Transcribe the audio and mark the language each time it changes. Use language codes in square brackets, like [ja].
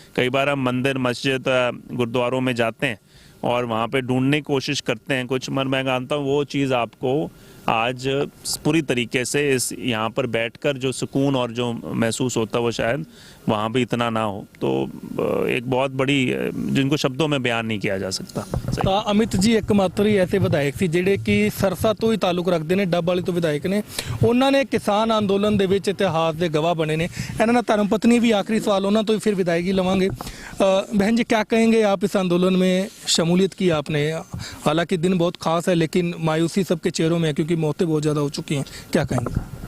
[hi] कई बार हम मंदिर, मस्जिद, गुरुद्वारों में जाते हैं और वहाँ पे ढूंढने की कोशिश करते हैं कुछ, मगर मैं जानता हूँ वो चीज़ आपको आज पूरी तरीके से इस यहाँ पर बैठकर जो सुकून और जो महसूस होता है वो शायद वहाँ भी इतना ना हो। तो एक बहुत बड़ी, जिनको शब्दों में बयान नहीं किया जा सकता। [pa] ਤਾਂ ਅਮਿਤ ਜੀ ਇੱਕਮਾਤਰ ਹੀ ਐਸੇ ਵਿਧਾਇਕ ਸੀ ਜਿਹੜੇ ਕਿ ਸਰਸਾ ਤੋਂ ਹੀ ਤਾਲੁਕ ਰੱਖਦੇ ਨੇ, ਡੱਬ ਵਾਲੀ ਤੋਂ ਵਿਧਾਇਕ ਨੇ। ਉਹਨਾਂ ਨੇ ਕਿਸਾਨ ਅੰਦੋਲਨ ਦੇ ਵਿੱਚ ਇਤਿਹਾਸ ਦੇ ਗਵਾਹ ਬਣੇ ਨੇ। ਇਹਨਾਂ ਨਾਲ ਧਰਮ ਪਤਨੀ ਵੀ ਆਖਰੀ सवाल ਉਹਨਾਂ ਤੋਂ ही फिर विदायगी लवांगे। [hi] बहन जी, क्या कहेंगे आप इस आंदोलन में शमूलियत की आपने? हालांकि दिन बहुत खास है लेकिन मायूसी सबके चेहरों में है क्योंकि मौतें बहुत ज़्यादा हो चुकी हैं, क्या कहेंगे?